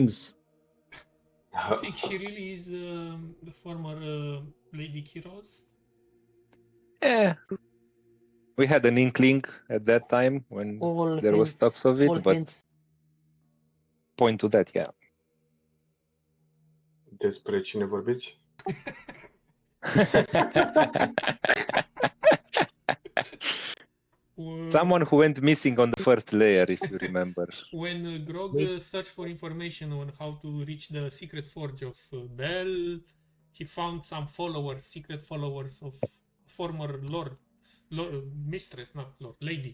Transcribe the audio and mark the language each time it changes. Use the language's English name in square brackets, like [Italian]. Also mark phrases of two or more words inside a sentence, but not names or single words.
[English] wings. you think she really is the former Lady Kiros? Yeah. We had an inkling at that time when All there was hints, stuff of it, all but hints. point to that, yeah. [Romanian] Despre cine vorbiți? [English] Someone who went missing on the first layer, if you remember. When Grog searched for information on how to reach the secret forge of Bell, he found some followers, secret followers of former mistress, not lord, lady.